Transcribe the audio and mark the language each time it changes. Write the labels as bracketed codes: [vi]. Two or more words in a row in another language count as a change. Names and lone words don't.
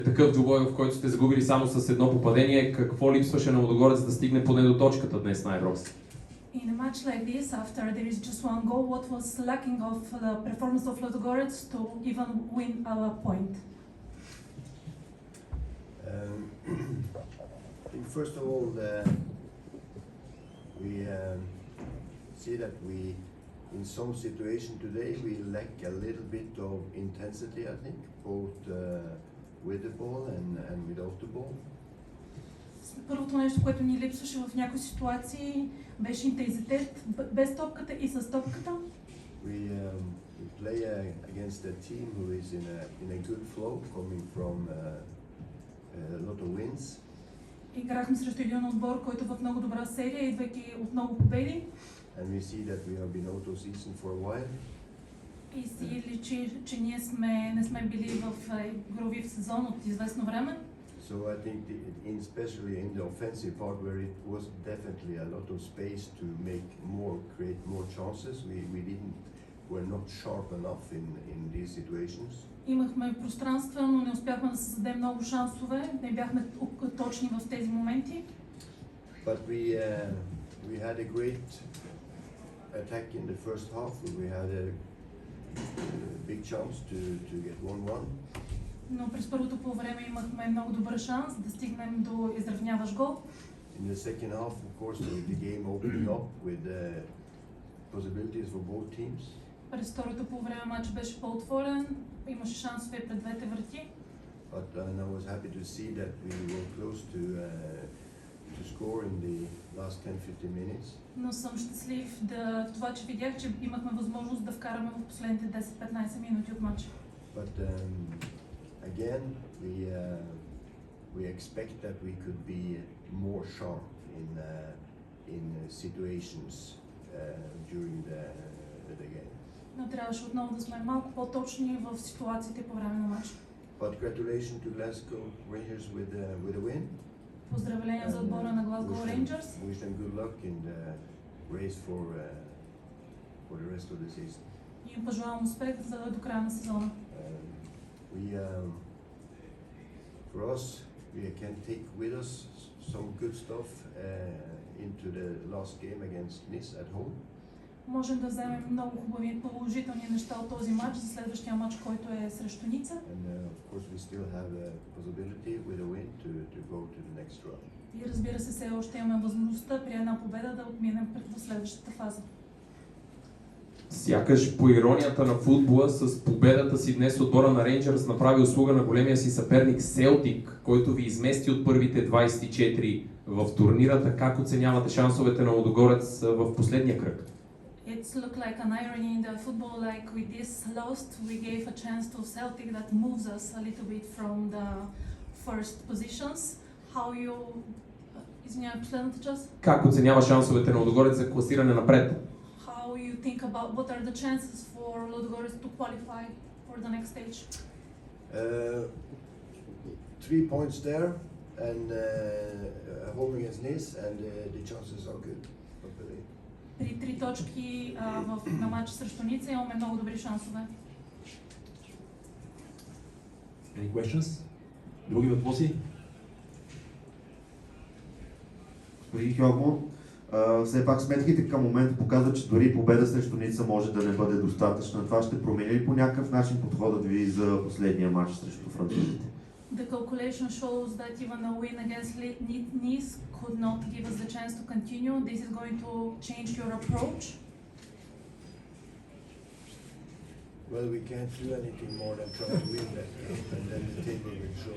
[bg] Такъв двубой, в който сте загубили само с едно попадение, какво липсваше на Лудогорец да стигне поне до точката днес на Еврокс? [en] In a match like this, after there is just one goal, what was lacking of the performance of Ludogorets to even win a point? I think first of all, we see that we, in some situation today, we lack a little bit of intensity, I think, both with the ball and without the ball. [bg] Първото нещо, което ни липсваше в някои ситуации, беше интензитет без топката и с топката. [en] We play against a team who is in a good flow, coming from a lot of wins. [bg] Играхме срещу един отбор, който в много добра серия, идвайки от много победи. [en] And we see that we have been out of season for a while. [bg] И си личи, че ние не сме били в игрови сезон от известно време. [en] So I think, especially in the offensive part, where it was definitely a lot of space to create more chances, were not sharp enough in these situations. [bg] Имахме пространство, но не успяхме да създадем много шансове, не бяхме точни в тези моменти. [en] But we had a great attack in the first half. We had a big chance to get 1-1. [bg] Но през първото полувреме имахме много добър шанс да стигнем до изравняващ гол. [en] In the second half, of course, the game opened up with possibilities for both teams. [bg] През второто полувреме матчът беше по-отворен, имаше шансове пред двете врати. [en] But I was happy to see that we were close to score in the last 10-15 minutes. [bg] Но съм щастлив това, че видях, че имахме възможност да вкараме в последните 10-15 минути от матча. [en] But again, we expect that we could be more sharp in situations during the game. [bg] Но трябваше отново да сме малко по-точни в ситуациите по време на матча. [en] But congratulations to Glasgow Rangers with a win. [bg] Поздравления за отбора на Glasgow Rangers. [en] Wish them good luck in the race for the rest of the season. [bg] И им пожелавам успех до края на сезона. [en] For us, we can take with us some good stuff into the last game against Nice at home. [bg] Можем да вземем много хубави положителни неща от този матч за следващия матч, който е срещу Ница. [en] And of course we still have a possibility with a win to go to the next round. [bg] И разбира се, все още имаме възможността при една победа да отминем в следващата фаза. Сякаш по иронията на футбола, с победата си днес отбора на Рейнджърс направи услуга на големия си съперник Селтик, който ви измести от първите 24 в турнира. Как оценявате шансовете на Лудогорец в последния кръг? [en] It's looked like an irony in the football, like with this loss, we gave a chance to Celtic that moves us a little bit from the first positions. How you... [bg] Извинявам, последната част? Как оценява шансовете на Лудогорец за класиране напред? [en] How you think about what are the chances for Ludogorets to qualify for the next stage? 3 points there and home against Nice, and the chances are good. [bg] При 3 точки на матча срещу Ница имаме много добри шансове. [en] Any questions? [bg] Други въпроси? Господин Хьогмон, все пак сметките към момента показват, че дори победа срещу Ница може да не бъде достатъчна. Това ще промени ли по някакъв начин подходът ви за последния матч срещу французите? [en] The calculation shows that even a win against Nice could not give us the chance to continue. This is going to change your approach. Well, we can't do anything more than try to win that game, and then the table will show.